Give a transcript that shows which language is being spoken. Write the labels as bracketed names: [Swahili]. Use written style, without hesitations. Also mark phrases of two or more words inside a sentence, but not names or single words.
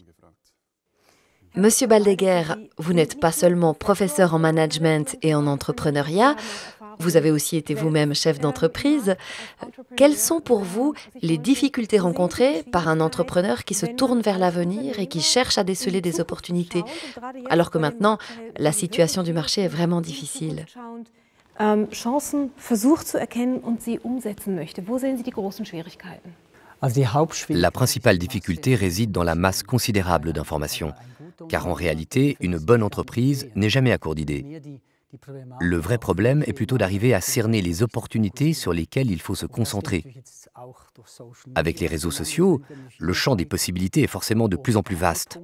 [French] Monsieur Baldegger, vous n'êtes pas seulement professeur en management et en entrepreneuriat, vous avez aussi été vous-même chef d'entreprise. Quelles sont pour vous les difficultés rencontrées par un entrepreneur qui se tourne vers l'avenir et qui cherche à déceler des opportunités, alors que maintenant, la situation du marché est vraiment difficile? [German] Chancen versucht zu erkennen und sie umsetzen möchte. Wo sehen Sie die großen Schwierigkeiten? [French] La principale difficulté réside dans la masse considérable d'informations, car en réalité, une bonne entreprise n'est jamais à court d'idées. Le vrai problème est plutôt d'arriver à cerner les opportunités sur lesquelles il faut se concentrer. Avec les réseaux sociaux, le champ des possibilités est forcément de plus en plus vaste.